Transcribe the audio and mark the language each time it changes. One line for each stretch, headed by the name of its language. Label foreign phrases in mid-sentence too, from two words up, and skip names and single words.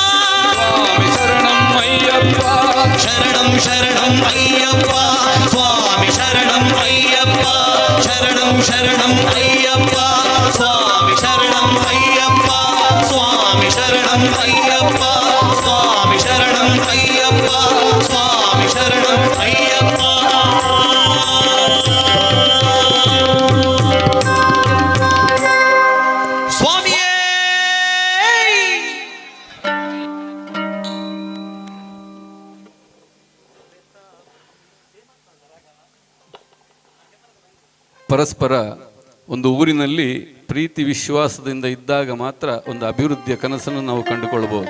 Tamil: சுவாமி சரணம் ஐயப்பா சரணம் சரணம் ஐயப்பா சுவாமி சரணம் ஐயப்பா சரணம் சரணம் ஐயப்பா சுவாமி சரணம் ஐயப்பா சுவாமி சரணம் ஐயப்பா சுவாமி சரணம் ஐயப்பா சுவாமி சரணம் ஐயப்பா சுவாமியே
Kannada: ಪರಸ್ಪರ ಒಂದು ಊರಿನಲ್ಲಿ ಪ್ರೀತಿ ವಿಶ್ವಾಸದಿಂದ ಇದ್ದಾಗ ಮಾತ್ರ ಒಂದು ಅಭಿವೃದ್ಧಿಯ ಕನಸನ್ನು ನಾವು ಕಂಡುಕೊಳ್ಬೋದು.